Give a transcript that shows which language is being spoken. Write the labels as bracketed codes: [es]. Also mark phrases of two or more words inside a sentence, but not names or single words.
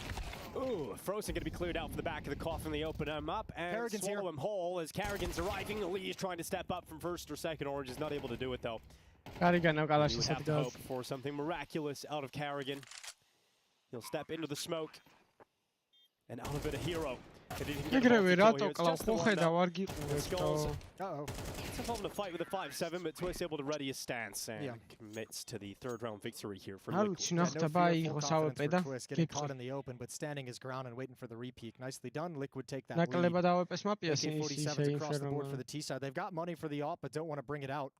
[en] Ooh, Frozen gonna be cleared out for the back of the Coffin. They open him up and Kerrigan's swallow here. him whole as Kerrigan's arriving. Elige trying to step up from first or second. Orange is not able to do it though. You have to hope for something miraculous out of Kerrigan. He'll step into the smoke and out of it a hero. [ka] ეგრევე რატო კლავ ხედავ არ გიყურებს. [en] Uh-oh. It's a problem to fight with a 5-7, but Twist able to ready his stance and commits to the 3rd round victory here for Liquid. Twist getting caught in the open, but standing his ground and waiting for the repeat. Nicely done. Liquid take that lead. AK-47s across the board for the T side. They've got money for the op, but don't want to bring it out.